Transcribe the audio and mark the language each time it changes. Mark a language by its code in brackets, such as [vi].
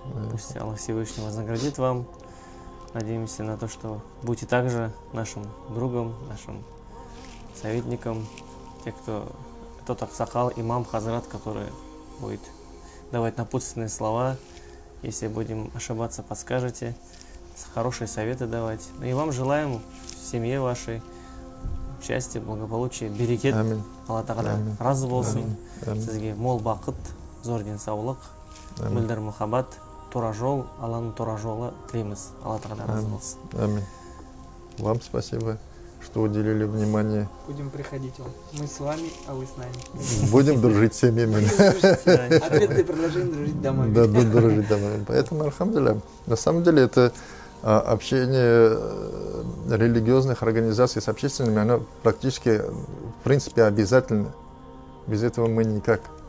[ru] Пусть Аллах Всевышний вознаградит вам. Надеемся на то, что будете также нашим другом, нашим советником, тот аксакал, имам, Хазрат, который будет давать напутственные слова. Если будем ошибаться, подскажете, хорошие советы давать. Ну и вам желаем в семье вашей счастья, благополучия, берекет. [kk] Алла Тағала разы болсын. Сізге мол бақыт, зор денсаулық, мөлдір мұхаббат, тура жол, Алланың тура жолы тілейміз. Алла Тағала разы болсын. [ru] Аминь. Вам спасибо, что уделили внимание. Будем приходить вам. Мы с вами, а вы с нами. Будем дружить с семьями. Ответное предложение — дружить домой. Да, дружить домой. Поэтому, альхамдулилля, на самом деле это А общение религиозных организаций с общественными, оно практически, в принципе, обязательно. Без этого мы никак.